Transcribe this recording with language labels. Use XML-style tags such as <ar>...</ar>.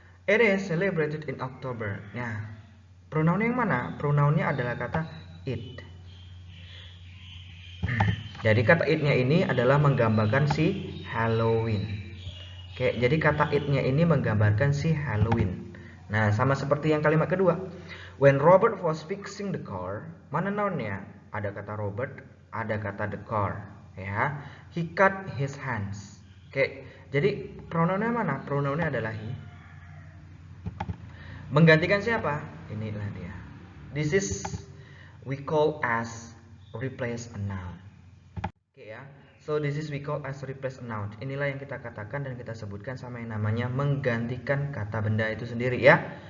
<en>It is celebrated in October.</en> <id>Nah, pronoun yang mana? Pronounnya adalah kata it. Jadi kata it-nya ini adalah menggambarkan si Halloween. Oke, jadi kata it-nya ini menggambarkan si Halloween. Nah, sama seperti yang kalimat kedua.</id> <en>When Robert was fixing the car,</en> <id>mana nounnya? Ada kata Robert, ada kata the car. Ya,</id> <en>he cut his hands.</en> <id>Oke, jadi pronounnya mana? Pronounnya adalah he. Menggantikan siapa? Inilah dia.</id> <en>This is we call as replace a noun. Oke ya. So this is we call as replace a noun.</en> <id>Inilah yang kita katakan dan kita sebutkan sama yang namanya menggantikan kata benda itu sendiri ya.</id>